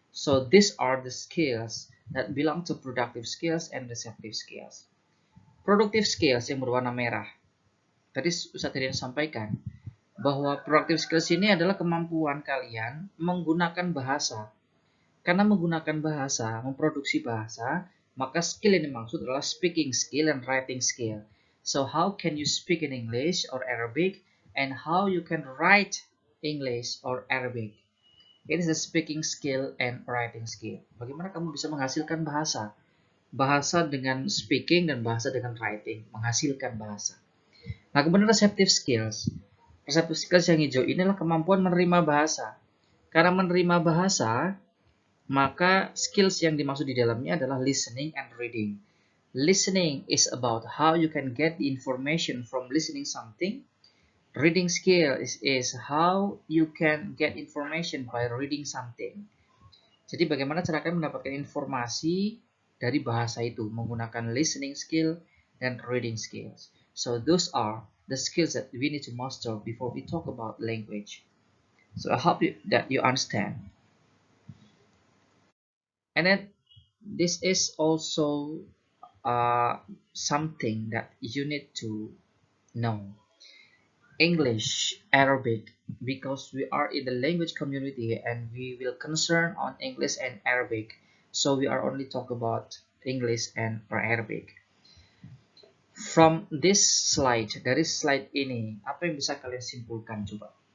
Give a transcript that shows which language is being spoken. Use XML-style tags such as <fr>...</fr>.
<en>So these are the skills that belong to productive skills and receptive skills.</en> <id>Productive skills yang berwarna merah. Tadi Ustadz Rian sampaikan bahwa productive skills ini adalah kemampuan kalian menggunakan bahasa. Karena menggunakan bahasa, memproduksi bahasa, Maka skill yang dimaksud adalah</id> <en>speaking skill and writing skill. So how can you speak in English or Arabic, and how you can write English or Arabic? It is the speaking skill and writing skill.</en> <id>Bagaimana kamu bisa menghasilkan bahasa? Bahasa dengan speaking dan bahasa dengan writing, menghasilkan bahasa. Nah, kemudian receptive skills. Receptive skills yang hijau ini adalah kemampuan menerima bahasa. Karena menerima bahasa, maka skills yang dimaksud di dalamnya adalah</id> <en>listening and reading. Listening is about how you can get the information from listening something. Reading skill is how you can get information by reading something.</en> <id>Jadi bagaimana cara kalian mendapatkan informasi dari bahasa itu menggunakan listening skill dan reading skills.</id> <en>So those are the skills that we need to master before we talk about language. So I hope that you understand. And then this is also something that you need to know. English, Arabic, because we are in the language community and we will concern on English and Arabic. So we are only talk about English and Arabic. From this slide,</en> <id>dari slide ini, apa yang bisa kalian simpulkan coba?</id>